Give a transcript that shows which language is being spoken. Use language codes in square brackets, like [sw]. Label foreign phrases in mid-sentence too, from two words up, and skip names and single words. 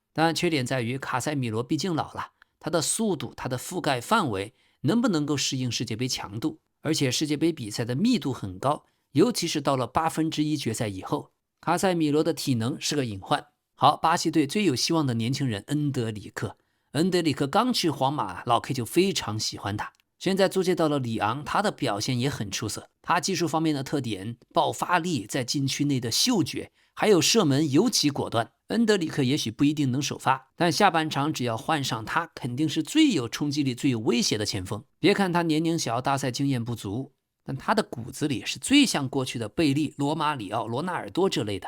[zh] 但缺點在於卡塞米羅畢竟老了，他的速度、他的覆蓋範圍能不能夠適應世界杯強度？而且世界杯比賽的密度很高，尤其是到了1/8決賽以後，卡塞米羅的體能是個隱患。好，巴西隊最有希望的年輕人恩德里克。恩德里克剛去皇馬，老 K 就非常喜歡他。現在租借到了里昂，他的表現也很出色。他技術方面的特點、爆發力、在禁區內的嗅覺，還有射門尤其果斷。恩德里克也許不一定能首發，但下半場只要換上他，肯定是最有衝擊力、最有威脅的前鋒。別看他年齡小，大賽經驗不足，但他的骨子裡是最像過去的貝利、羅馬里奧、羅納爾多這類的。